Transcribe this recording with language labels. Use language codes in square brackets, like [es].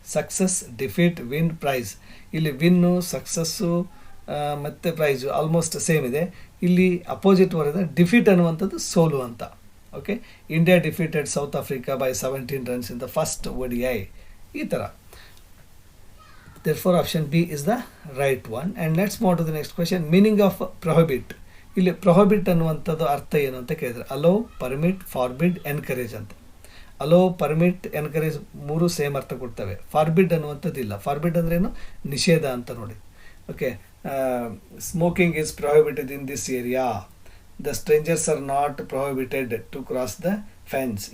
[kn] Success, defeat, win, price. ಇಲ್ಲಿ win, success ಮತ್ತು price almost same ಇದೆ. ಇಲ್ಲಿ ಅಪೋಸಿಟ್ ವರ್ಡ್ ಡಿಫೀಟ್ ಅನ್ನುವಂಥದ್ದು ಸೋಲು ಅಂತ. [en] Okay, India defeated South Africa by 17 runs in the first ODI. [kn] ಈ ಥರ. [en] Therefore, option B is the right one. And let's move to the next question. Meaning of prohibit. [kn] ಇಲ್ಲಿ prohibit ಅನ್ನುವಂಥದ್ದು ಅರ್ಥ ಏನು ಅಂತ ಕೇಳಿದರೆ ಅಲೋ, ಪರ್ಮಿಟ್, ಫಾರ್ಬಿಡ್, ಎನ್ಕರೇಜ್ ಅಂತ. Hello, permit, encourage ಮೂರು ಸೇಮ್ ಅರ್ಥ ಕೊಡ್ತವೆ. ಫಾರ್ಬಿಡ್ ಅನ್ನುವಂಥದ್ದು ಇಲ್ಲ. ಫಾರ್ಬಿಡ್ ಅಂದ್ರೇನು? ನಿಷೇಧ ಅಂತ ನೋಡಿ. [en] Okay, smoking is prohibited in this area, the strangers are not prohibited to cross the fence.